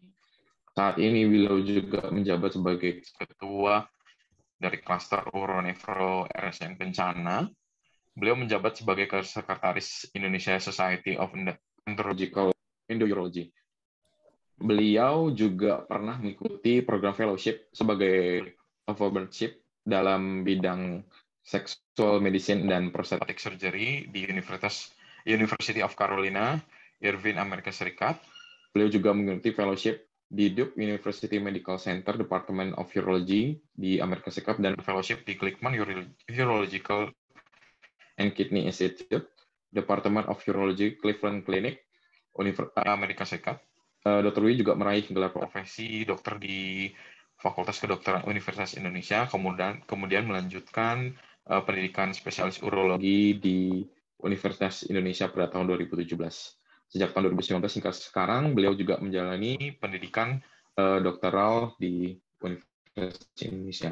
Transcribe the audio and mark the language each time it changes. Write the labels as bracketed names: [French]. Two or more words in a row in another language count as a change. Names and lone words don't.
[Indonesian] Saat ini beliau juga menjabat sebagai Ketua dari Klaster Uronefro RSN Kencana. Beliau menjabat sebagai Sekretaris Indonesia Society of Endourology. Beliau juga pernah mengikuti program fellowship sebagai fellowship dalam bidang [English] sexual medicine [Indonesian] dan [English] prosthetic surgery [Indonesian] di University of Carolina, Irvine, Amerika Serikat. Beliau juga mengikuti fellowship di Duke University Medical Center, Department of Urology di Amerika Serikat, dan fellowship di Glickman Urological and Kidney Institute, Department of Urology, Cleveland Clinic, Amerika Serikat. Dr. Wi juga meraih gelar profesi dokter di Fakultas Kedokteran Universitas Indonesia, kemudian melanjutkan pendidikan spesialis urologi di Universitas Indonesia pada tahun 2017. Sejak tahun 2019 hingga sekarang, beliau juga menjalani pendidikan doktoral di Universitas Indonesia.